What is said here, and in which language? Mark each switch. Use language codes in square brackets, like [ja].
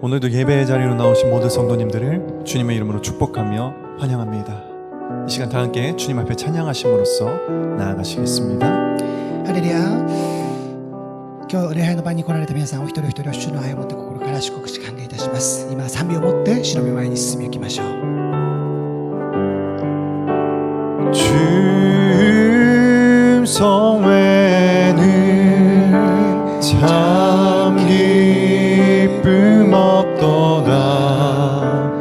[ko] 오늘도 예배의 자리로 나오신 모든 성도님들을 주님의 이름으로 축복하며 환영합니다. 이 시간 다 함께 주님 앞에 찬양하심으로써 나아가시겠습니다. [ja] ハレルヤ。今日礼拝の場に来られた皆さんお一人お一人を主の愛を持って心から祝福し歓迎いたします。今賛美を持って主の御前に進み行きましょう。 [ko] 주님 성회는 참 기쁨 없도다.